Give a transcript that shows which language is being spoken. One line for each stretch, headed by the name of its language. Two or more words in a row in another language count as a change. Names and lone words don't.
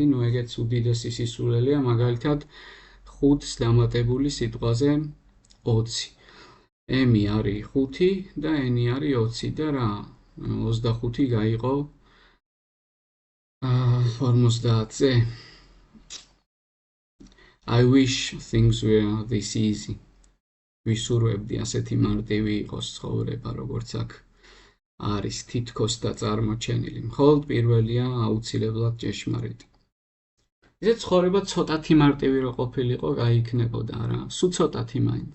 Georgian: ნუ ეგეც უდიდესი სისულელეა, მაგალითად 5-ს დამატებული სიტყვაზე 20. m არის 5 და n არის 20 და რა, 25 გაიყო 50-ზე.
English: I wish things were this easy.
Georgian: ვისურვებდი ასეთი მარტივი იყოს ცხოვრება, როგორც აქ არის თითქოს და წარმოჩენილი. მხოლოდ პირველია აუცილებლად ჭეშმარიტი. ისე ცხოვრება ცოტათი მარტივი რო ყოფილიყო, გაიქნებოდა რა. სულ ცოტათი მაინც.